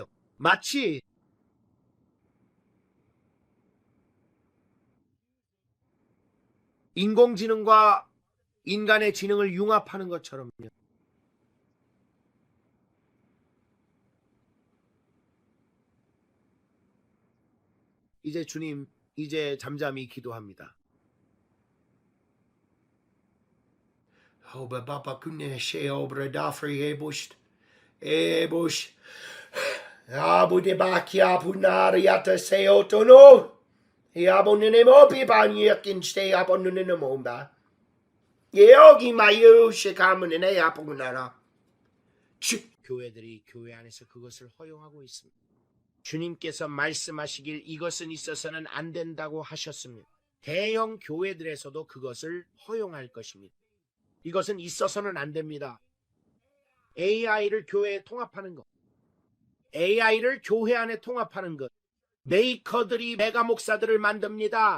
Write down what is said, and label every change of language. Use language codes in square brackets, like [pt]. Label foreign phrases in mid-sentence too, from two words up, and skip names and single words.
[ko] 마치 인공지능과 인간의 지능을 융합하는 것처럼요. 이제 주님, 이제 잠잠히 기도합니다. Oba baba kuneshe obra dafri ebush abu de bakia punari ata se otono Iabonene mo pipanyekin stay up on the momba. Yeogi mayu shikamunene apunara. 교회들이 교회 안에서 그것을 허용하고 있습니다. 주님께서 말씀하시길 이것은 있어서는 안 된다고 하셨습니다. 대형 교회들에서도 그것을 허용할 것입니다. 이것은 있어서는 안 됩니다. AI를 교회에 통합하는 것, AI를 교회 안에 통합하는 것, 메이커들이 메가 목사들을 만듭니다.